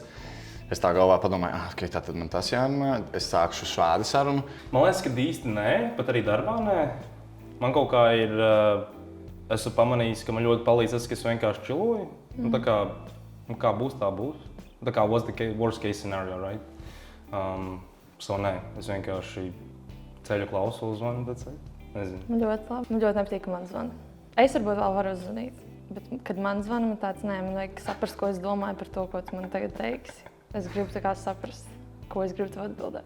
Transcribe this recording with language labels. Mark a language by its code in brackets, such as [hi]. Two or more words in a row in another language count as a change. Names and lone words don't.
[lv] Es tā galvā padomāju, ok, tātad man tas jārunā, es sākšu šādu sarunu. Man liekas, ka īsti nē, pat arī darbā nē. Man kaut kā ir, esmu pamanījis, ka man ļoti palīdz tas, ka es vienkārši čiloju. Un tā kā būs, tā būs. Tā kā [en] was the worst case scenario, right? [lv] Nē, es vienkārši ceļu klausos, zvanu, nezinu. Man ļoti labi. Man ļoti nepatīk, ka man zvana. Es varbūt vēl varu uzzvanīt, bet, kad man zvana, man tāds, nē, man vajag saprast, ko es domāju par to, ko tu man tagad teiksi. Es gribu tā kā saprast, ko es gribu tev atbildēt.